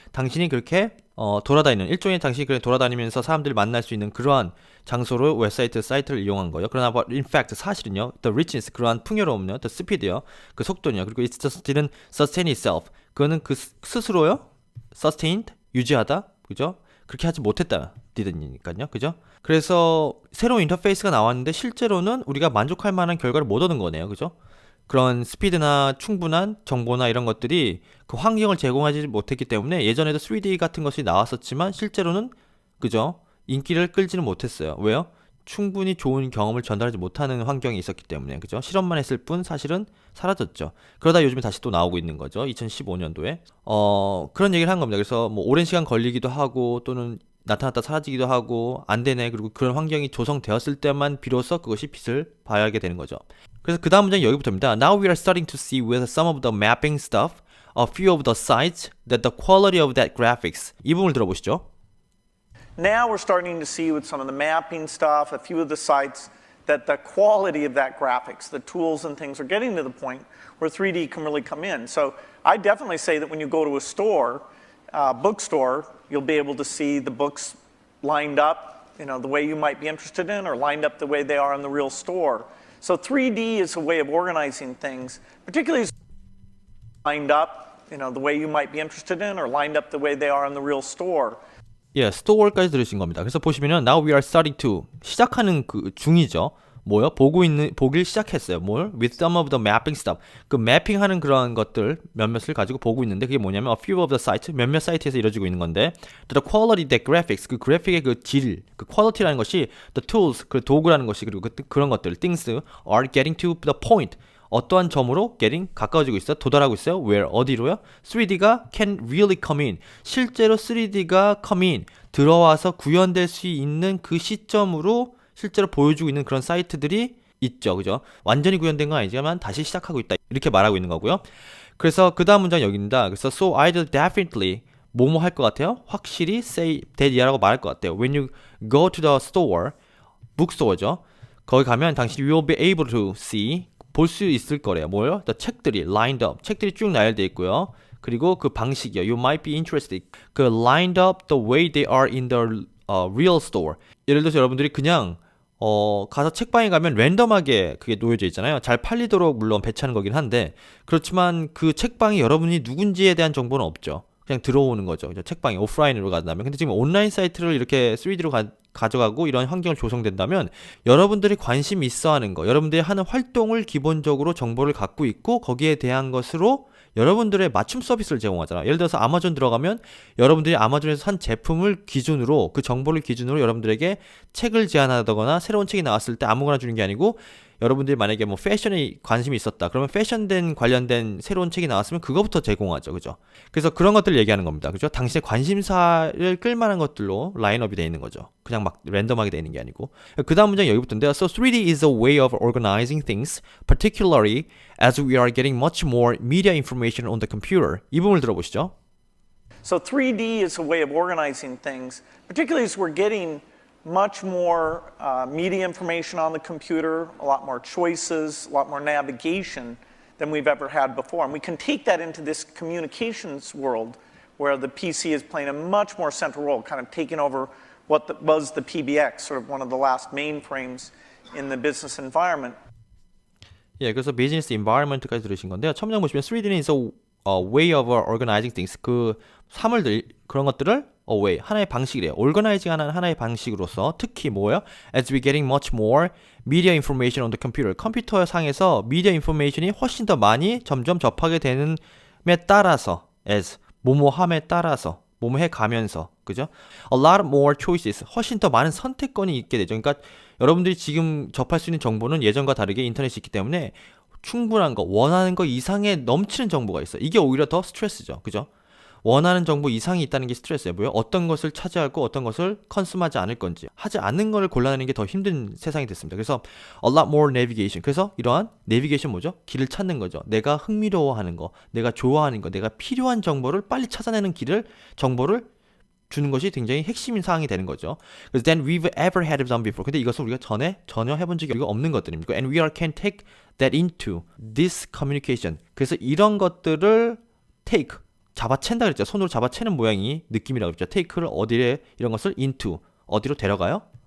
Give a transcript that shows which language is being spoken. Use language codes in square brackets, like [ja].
[ko] 당신이 그렇게 돌아다니는 일종의 당신이 그렇게 돌아다니면서 사람들을 만날 수 있는 그러한 장소로 웹사이트 사이트를 이용한 거예요. 그러나 [en] in fact [ko] 사실은요, [en] the richness [ko] 그러한 풍요로움요, [en] the speed요, [ko] 그 속도요, 그리고 [en] it just didn't sustain itself. [ko] 그거는 그 스스로요, sustained 유지하다, 그죠? 그렇게 하지 못했다, didn't니까요, 그죠? 그래서 새로운 인터페이스가 나왔는데 실제로는 우리가 만족할 만한 결과를 못 얻은 거네요, 그죠? 그런 스피드나 충분한 정보나 이런 것들이 그 환경을 제공하지 못했기 때문에 예전에도 3D 같은 것이 나왔었지만 실제로는 그죠? 인기를 끌지는 못했어요. 왜요? 충분히 좋은 경험을 전달하지 못하는 환경이 있었기 때문에 그죠? 실험만 했을 뿐 사실은 사라졌죠. 그러다 요즘에 다시 또 나오고 있는 거죠. 2015년도에 그런 얘기를 한 겁니다. 그래서 뭐 오랜 시간 걸리기도 하고 또는 나타났다 사라지기도 하고 안 되네. 그리고 그런 환경이 조성되었을 때만 비로소 그것이 빛을 발하게 되는 거죠. 그래서 그 다음 문장이 여기부터입니다. [en] Now we are starting to see with some of the mapping stuff, a few of the sites, that the quality of that graphics. [ko] 이 부분을 들어보시죠. [en] Now we're starting to see with some of the mapping stuff, a few of the sites, that the quality of that graphics, the tools and things are getting to the point where 3D can really come in. So I definitely say that when you go to a store, bookstore, you'll be able to see the books lined up, the way you might be interested in, or lined up the way they are in the real store. So 3D is a way of organizing things, particularly lined up, the way you might be interested in, or lined up the way they are in the real store. [ko] 예, store까지 들으신 겁니다. 그래서 보시면은 [en] now we are starting to [ko] 시작하는 그 중이죠. 뭐요? 보길 시작했어요. 뭘? [en] With some of the mapping stuff. [ko] 그 매핑하는 그런 것들 몇몇을 가지고 보고 있는데 그게 뭐냐면 [en] a few of the sites [ko] 몇몇 사이트에서 이루어지고 있는 건데 the quality, the graphics 그 그래픽의 그 질, 그 quality라는 것이 the tools 그 도구라는 것이 그리고 그런 것들 [en] things are getting to the point. [ko] 어떠한 점으로 getting 가까워지고 있어요. 도달하고 있어요. Where 어디로요? 3D가 [en] can really come in. [ko] 실제로 3D가 come in 들어와서 구현될 수 있는 그 시점으로 실제로 보여주고 있는 그런 사이트들이 있죠. 그죠? 완전히 구현된 건 아니지만 다시 시작하고 있다. 이렇게 말하고 있는 거고요. 그래서 그 다음 문장 여기입니다. 그래서 [en] so I'd definitely [ko] 뭐뭐 할 것 같아요? 확실히 say that이라고 말할 것 같아요. [en] When you go to the store, bookstore죠. [ko] 거기 가면 당신이 [en] will be able to see [ko] 볼 수 있을 거래요. 뭐요? 책들이 lined up, 책들이 쭉 나열되어 있고요. 그리고 그 방식이요. [en] You might be interested. 그 lined up the way they are in the real store. [ko] 예를 들어서 여러분들이 그냥 가서 책방에 가면 랜덤하게 그게 놓여져 있잖아요. 잘 팔리도록 물론 배치하는 거긴 한데 그렇지만 그 책방이 여러분이 누군지에 대한 정보는 없죠. 그냥 들어오는 거죠. 책방이 오프라인으로 간다면. 근데 지금 온라인 사이트를 이렇게 3D로 가져가고 이런 환경을 조성된다면 여러분들이 관심 있어 하는 거, 여러분들이 하는 활동을 기본적으로 정보를 갖고 있고 거기에 대한 것으로 여러분들의 맞춤 서비스를 제공하잖아요. 예를 들어서 아마존 들어가면 여러분들이 아마존에서 산 제품을 기준으로 그 정보를 기준으로 여러분들에게 책을 제안하거나 새로운 책이 나왔을 때 아무거나 주는 게 아니고 여러분들이 만약에 뭐 패션에 관심이 있었다. 그러면 패션된 관련된 새로운 책이 나왔으면 그거부터 제공하죠. 그죠? 그래서 그런 것들을 얘기하는 겁니다. 그죠? 당신의 관심사를 끌만한 것들로 라인업이 되어 있는 거죠. 그냥 막 랜덤하게 되어 있는 게 아니고. 그 다음 문장 여기부터인데요. [en] So 3D is a way of organizing things, particularly as we are getting much more media information on the computer. [ko] 이 부분을 들어보시죠. [en] So 3D is a way of organizing things, particularly as we're getting much more media information on the computer, a lot more choices, a lot more navigation than we've ever had before. And we can take that into this communications world where the PC is playing a much more central role, kind of taking over what was the PBX, sort of one of the last mainframes in the business environment. [ko] 예, 그래서 비즈니스 environment까지 들으신 건데요. 첫 문장 보시면 3D는 [en] is a way of organizing things. [ko] 그 사물들 그런 것들을 a way 하나의 방식이래요. organizing하는 하나의 방식으로서 특히 뭐예요? [en] As we getting much more media information on the computer. [ko] 컴퓨터 상에서 미디어 인포메이션이 훨씬 더 많이 점점 접하게 되는에 따라서 as 뭐뭐함에 따라서 뭐뭐 해가면서 그죠? [en] A lot more choices. [ko] 훨씬 더 많은 선택권이 있게 되죠. 그러니까 여러분들이 지금 접할 수 있는 정보는 예전과 다르게 인터넷이 있기 때문에 충분한 거, 원하는 거 이상의 넘치는 정보가 있어요. 이게 오히려 더 스트레스죠. 그죠? 원하는 정보 이상이 있다는 게 스트레스예요. 뭐요? 어떤 것을 차지하고 어떤 것을 컨숨하지 않을 건지 하지 않는 걸 골라내는 게 더 힘든 세상이 됐습니다. 그래서 a lot more navigation. 그래서 이러한 내비게이션 뭐죠? 길을 찾는 거죠. 내가 흥미로워하는 거, 내가 좋아하는 거, 내가 필요한 정보를 빨리 찾아내는 정보를 주는 것이 굉장히 핵심 사항이 되는 거죠. 그래서 [en] then we've ever had done before. [ko] 근데 이것은 우리가 전혀 해본 적이 없는 것들입니다. [en] And we can take that into this communication. [ko] 그래서 이런 것들을 take 잡아챈다 그랬죠. 손으로 잡아채는 모양이 느낌이라고 그랬죠. take를 어디에 이런 것을 into 어디로 데려가요?